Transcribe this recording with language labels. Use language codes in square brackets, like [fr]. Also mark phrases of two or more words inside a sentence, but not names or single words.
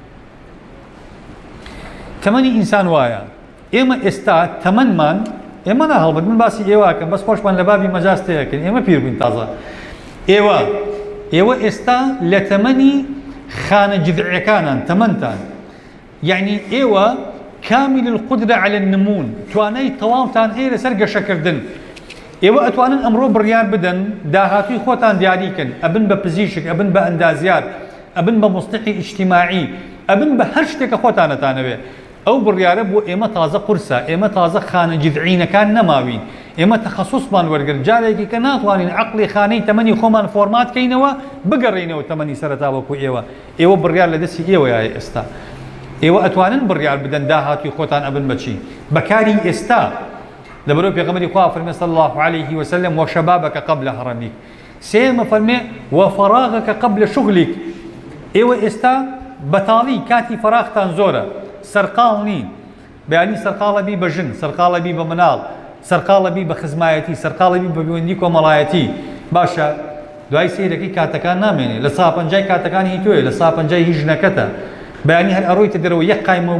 [ckb] تەمەنی ئینسان وایە ئێمە ئێستا تەمەنمان ئێمە ناهەڵبەت من باسی ئێواکەم بەس خۆشمان لە بابی مەجاز تێیەکەن ئێمە پیر بووین تازە ئێوە ئێستا لە تەمەنی خانە جذعیەکانان تەمەنتان یعنی ئێوە [ar] كامل القدرة على النمون [ckb] توانای تەواوتان هەیە لەسەر گەشەکردن ئێوە ئەتوانن ئەمڕۆ بڕیار بدەن داهاتووی خۆتان دیاریکەن ئەبن بە پزیشک ئەبن بە ئەندازیار ئەبن بە مصلحی اجتماعی ئەبن بە هەر شتێکە خۆتانەتانەوێ ئەو بڕیارە بۆ ئێمە تازە قورسە ئێمە تازە خانە جذعینەکان نەماوین ئێمە تەخەسوسمان وەرگرت جارێکی کە ناتوانین عەقڵی خانەی تەمەنی خۆمان فۆرمات کەینەوە بگەڕێینەوە تەمەنی سەرەتا وەکو ئێوە بڕیار لە دەستی ئێوەیە ئێستا ئێوە ئەتوانن بڕیار بدەن داهاتووی خۆتان ئەبن بەچی بەکاری ئێستا لەبەرەوەی پێغەمبەری خوا فەرمێ [ar] صلی الله عليه وسلم وشبابك قبل هرمك [ckb] سێمە فەرمێ [ar] وفراغك قبل شغلك [ckb] ئێوە ئێستا بەتاڵی کاتی فەراغتان زۆرە سەرقاڵ نین بەیانی سەرقاڵە بی بە ژن سەرقاڵە بی بە مناڵ سەرقاڵە بی بە خزمایەتی سەرقاڵە بی بە پەیوەندی کۆمەڵایەتی باشە دوای سەیرەکەی کاتەکان نامێنێ لە ساپەنجای کاتەکانی هی تۆیە لە ساپەنجای هی ژنەکەتە بەیانی هەر ئەڕۆیتە دەرەوە یەک قایمەوە